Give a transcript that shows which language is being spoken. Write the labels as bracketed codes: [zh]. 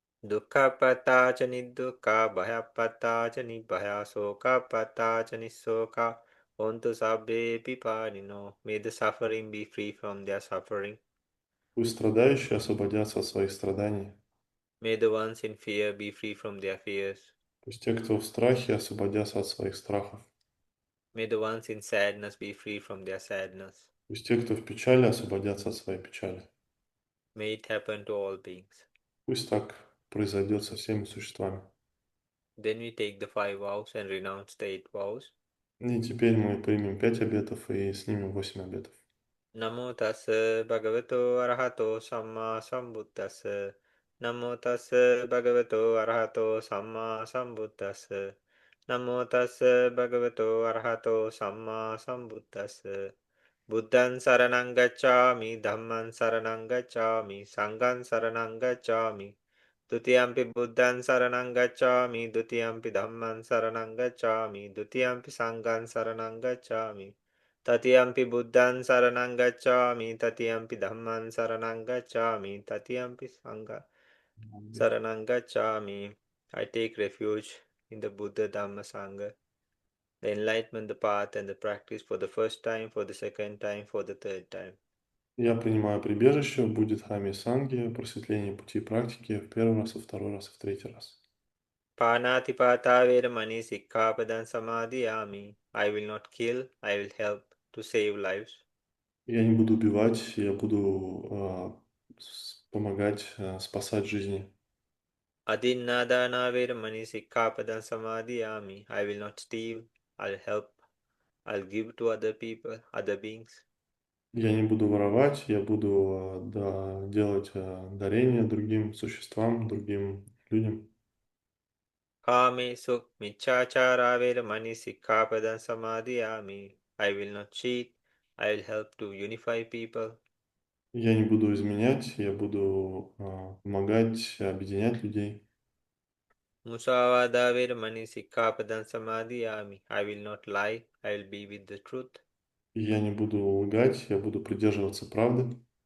[pi] දුක්ඛප්පත්තා ච නිදුක්ඛා භයප්පත්තා ච නිභයා සෝකප්පත්තා ච නිස්සෝකා හොන්තු සබ්බේපි පානිනෝ. [en] May the suffering be free from their suffering. [ru] Пусть страдающие освободятся от своих страданий. [en] May the ones in fear be free from their fears. [ru] Пусть те, кто в страхе, освободятся от своих страхов. [en] May the ones in sadness be free from their sadness. [ru] Пусть те, кто в печали, освободятся от своей печали. [en] May it happen to all beings. [ru] Пусть так произойдет со всеми существами. [en] Then we take the 5 vows and renounce the 8 vows. [ru] И теперь мы примем 5 обетов и снимем 8 обетов. [pi] Namo tassa bhagavato arahato samma sambuddhassa. Namo tassa bhagavato arahato samma sambuddhassa. Namo tassa bhagavato arahato samma sambuddhassa. Buddhan saranang gacchami, dhamman saranang gacchami, sanghan saranang gacchami. Dutiyampi buddhan saranang gacchami, dutiyampi dhamman saranang gacchami, dutiyampi sanghan saranang gacchami. Tatiyampi buddhan saranang gacchami, tatiyampi dhamman saranang gacchami, tatiyampi sangha saranang gacchami. [en] I take refuge in the Buddha, Dhamma, Sangha, the enlightenment, the path, and the practice for the first time, for the second time, for the third time. [ru] Я принимаю прибежище в Буддхаме Санге, просветление пути практики в первый раз, во второй раз и в третий раз. [pi] Panatipata Veramani Sikkhapadan Samadhiyami. [en] I will not kill, I will help to save lives. [ru] Я не буду убивать, я буду помогать спасать жизни. [pi] Adinnadana Veramani Sikkhapadan Samadhiyami. [en] I will not steal, I'll help, I'll give to other people, other beings. [ru] Я не буду воровать, я буду делать дарения другим существам, другим людям. [pi] Kamesu Michachara Veramani Sikkhapadan Samadhiyami. [en] I will not cheat, I will help to unify people. [ru] Я не буду изменять, я буду помогать, объединять людей. [pi] Musavada Veramani Sikkhapadan Samadhiyami. [en] I will not lie, I will be with the truth. [ru] Я не буду лгать, я буду придерживаться правды.